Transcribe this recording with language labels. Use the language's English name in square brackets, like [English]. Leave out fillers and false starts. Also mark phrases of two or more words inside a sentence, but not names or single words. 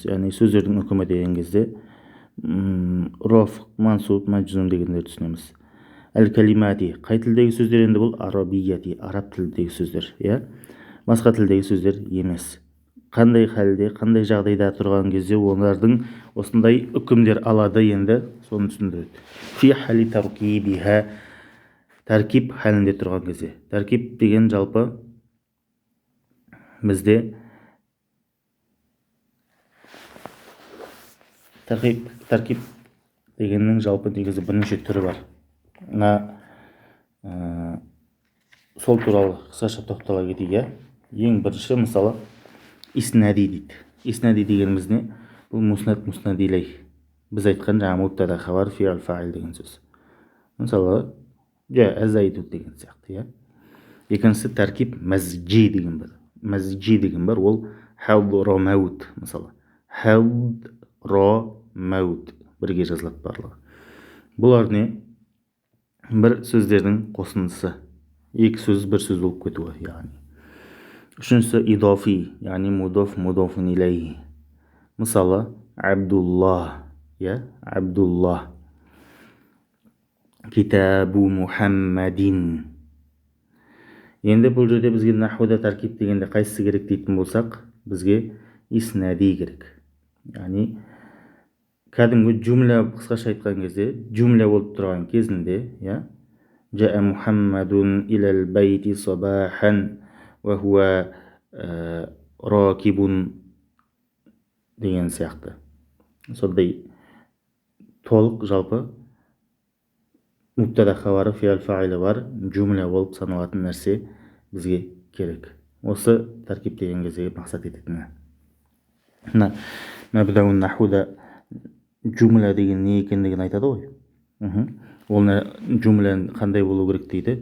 [Kazakh] Яғни сөздердің үкімі деген кезде роф, мансуб, мәжзум дегендерді түсінеміз. Әл-калимати, қай тілдегі сөздер енді бұл? Арабияти, араб тілдегі сөздер, басқа тілдегі сөздер емес. Қандай халде, қандай жағдайда тұрған кезде олардың осындай үкімдер алады, енді соны түсіндіреді. [Arabic] في حال تركيبها, [Kazakh] тәркиб халінде тұрған кезде. Тәркиб деген жалпы бізде тәркиб дегеннің жалпы негізі бірнеше түрі бар. Сол туралы қысқаша тоқтала кетейік. Ең бірінші, мысалы, иснади дейді. Иснади дегеніміз не? Бұл муснад, муснадилей. Біз айтқан жаңа [Arabic] مبتدأ خبر, [Kazakh] фи'л, фа'ил деген сөз. Мысалы, азайду деген сияқты, Екіншісі тәркиб мазджи деген бар. Мазджи деген бар, ол хадро маут, мысалы. Хадро маут бірге жазылады барлығы. Бұлар не? Бір сөздердің қосындысы. Екі сөз бір сөз болып кетуі, яғни. Үшіншісі идофи, яғни мудоф, [Arabic] مضاف إليه. [Kazakh] Мысалы, Абдуллах, Абдуллах. [Arabic] كتاب محمد. [Kazakh] Енді бұл жерде бізге нахуда тәркиб дегенде қайсысы керек дейтін болсақ, бізге иснади керек. Яғни кәдімгі жүмлә, қысқаша айтқан кезде, жүмлә болып тұрған кезінде, [Arabic] جاء محمد إلى البيت صباحا وهو راكب [Kazakh] деген сияқты. Сондай толық жалпы мубтада хабары, фи'л, фа'илі бар жүмлә болып саналатын нәрсе бізге керек. Осы тәркиб деген кезде мақсат ететіні. Мәбдәун нахуда жүмлә деген не екендігін айтады ғой. Ол жүмлә қандай болу керек дейді?